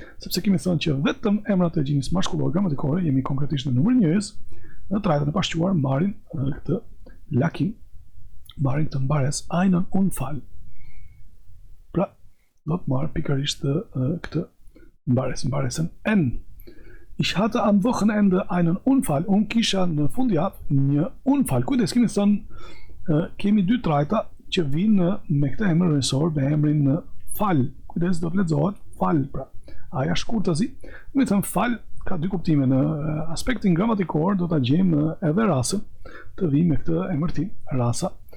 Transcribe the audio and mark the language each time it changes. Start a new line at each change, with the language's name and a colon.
Albanian: Sepse kemi thënë që vetëm emrat e gjinisë mashkullore gramatikore, jemi konkretisht në numrin njëjës, në trajtën e pashquar marrin këtë lakim, marrin këtë mbares
German: einen Unfall.
Albanian: Pra, do të marrë pikërisht këtë mbaresën N.
German: Ich hatte am Wochenende einen Unfall.
Albanian: Unë kisha në fundjavë një Unfall. Kujdes, kemi thënë, kemi dy trajta që vinë me këtë emër rënësor, me emrin Fall. Kujdes, do të lexohet Fall, pra aja shkurtëzi. Kemi thënë Fall ka dy kuptime. Në aspektin gramatikor do ta gjejmë edhe rasën të vi me këtë emërtim, rasa.